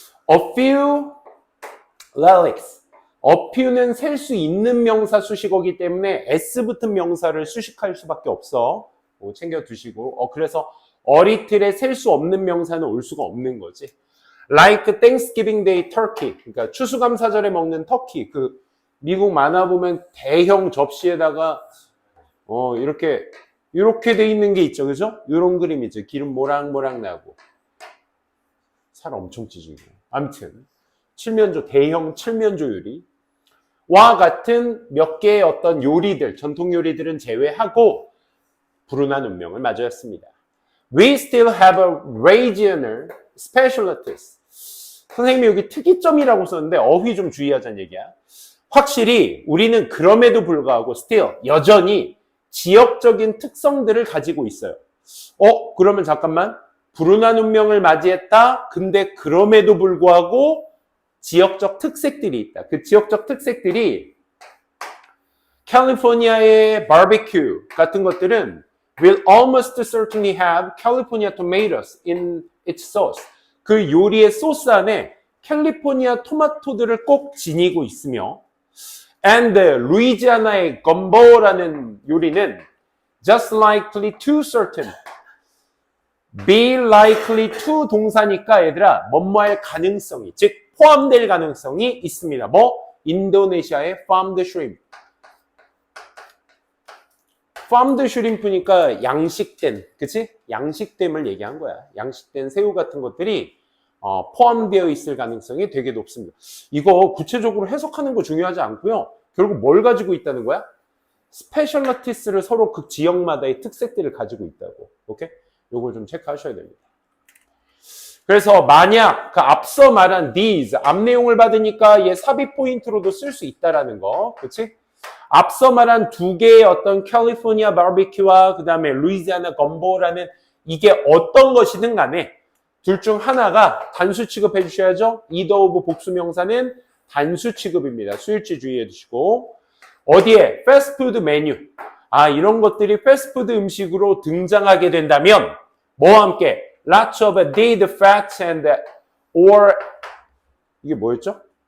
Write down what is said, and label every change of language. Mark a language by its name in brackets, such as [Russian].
[English] a few relics. [Korean] a few는 셀 수 있는 명사 수식어기 때문에 s 붙은 명사를 수식할 수밖에 없어. 챙겨 두시고. 그래서 어리틀에 셀 수 없는 명사는 올 수가 없는 거지. [English] like Thanksgiving Day turkey. [Korean] 그러니까 추수감사절에 먹는 터키. 그 미국 만화 보면 대형 접시에다가 이렇게 돼 있는 게 있죠, 그죠? 이런 그림이죠. 기름 모락모락 나고 살 엄청 찌지고. 아무튼 대형 칠면조 요리와 같은 몇 개의 어떤 요리들, 전통 요리들은 제외하고 불운한 운명을 맞이했습니다. [English] We still have a regional specialties. [Korean] 선생님이 여기 특이점이라고 썼는데 어휘 좀 주의하자는 얘기야. 확실히 우리는 그럼에도 불구하고 still 여전히 지역적인 특성들을 가지고 있어요. 그러면 잠깐만. 불운한 운명을 맞이했다. 근데 그럼에도 불구하고 지역적 특색들이 있다. 그 지역적 특색들이 캘리포니아의 바비큐 같은 것들은 [English] will almost certainly have California tomatoes in its sauce. [Korean] 그 요리의 소스 안에 캘리포니아 토마토들을 꼭 지니고 있으며 and 루이지아나의 건보라는 요리는 [English] just likely to certain be likely to [Korean] 동사니까 얘들아 뭐뭐할 가능성이 즉 포함될 가능성이 있습니다. [English] 인도네시아의 farmed shrimp. farmed shrimp [Korean] 니까 양식된, 그치? 양식됨을 얘기한 거야. 양식된 새우 같은 것들이 포함되어 있을 가능성이 되게 높습니다. 이거 구체적으로 해석하는 거 중요하지 않고요. 결국 뭘 가지고 있다는 거야? 스페셜리티스를 서로 그 지역마다의 특색들을 가지고 있다고. 오케이? 요걸 좀 체크하셔야 됩니다. 그래서 만약 그 앞서 말한 these 앞 내용을 받으니까 얘 삽입 포인트로도 쓸 수 있다라는 거. 그치? 앞서 말한 두 개의 어떤 캘리포니아 바비큐와 그 다음에 루이지아나 건보라는 이게 어떤 것이든 간에 둘 중 하나가 단수 취급해 주셔야죠. either of 복수명사는 단수 취급입니다. 수일치 주의해 주시고. 어디에? 패스트푸드 메뉴. 이런 것들이 패스트푸드 음식으로 등장하게 된다면 뭐와 함께? [English] lots of dead fats and or [Korean] 이게 뭐였죠?